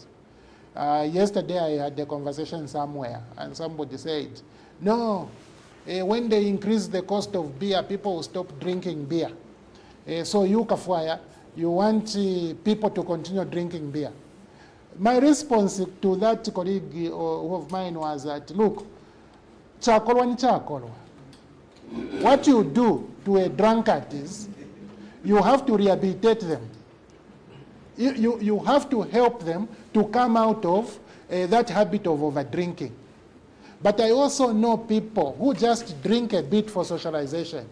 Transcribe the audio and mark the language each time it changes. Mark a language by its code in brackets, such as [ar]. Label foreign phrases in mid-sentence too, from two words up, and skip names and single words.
[en] Yesterday I had a conversation somewhere and somebody said, no, when they increase the cost of beer, people will stop drinking beer. So you, Kafwaya, you want people to continue drinking beer. My response to that colleague of mine was that, look, [bem] chakolwa ni chakolwa. [en] What you do to a drunkard is you have to rehabilitate them. You have to help them to come out of that habit of overdrinking. But I also know people who just drink a bit for socialization.